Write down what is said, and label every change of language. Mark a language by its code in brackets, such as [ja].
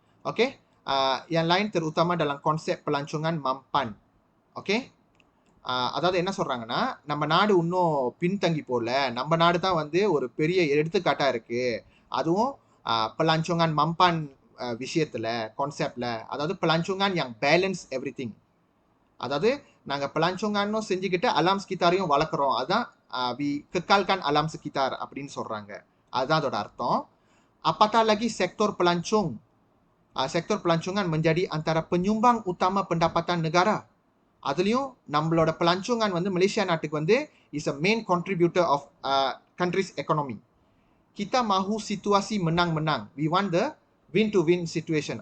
[ms] ஓகே, yang lain terutama dalam konsep pelancongan mampan. [ta] Okay, அதாவது என்ன சொல்றாங்கன்னா, நம்ம நாடு இன்னும் பின்தங்கி போல, நம்ம நாடு தான் வந்து ஒரு பெரிய எடுத்துக்காட்டா இருக்கு. அதுவும் pelancongan mampan விஷயத்துல, கான்செப்ட்ல. [ms] அதாவது pelancongan yang [en] balance everything. [ta] அதாவது நாங்க pelancongan செஞ்சுக்கிட்டு அலாம் sekitarயும் வளர்க்குறோம். அதுதான் [ms] kekalkan alam sekitar [ta] அப்படின்னு சொல்றாங்க. அதுதான் அதோட அர்த்தம். [ms] Apatah lagi sektor pelancong. Sektor pelancongan menjadi antara penyumbang utama pendapatan negara. [ta] அதுலயும் நம்மளோட pelancongan வந்து மலேசியா நாட்டுக்கு வந்து [en] is a main contributor of country's economy. [ms] Kita mahu situasi menang-menang. [en] We want the win-to-win situation.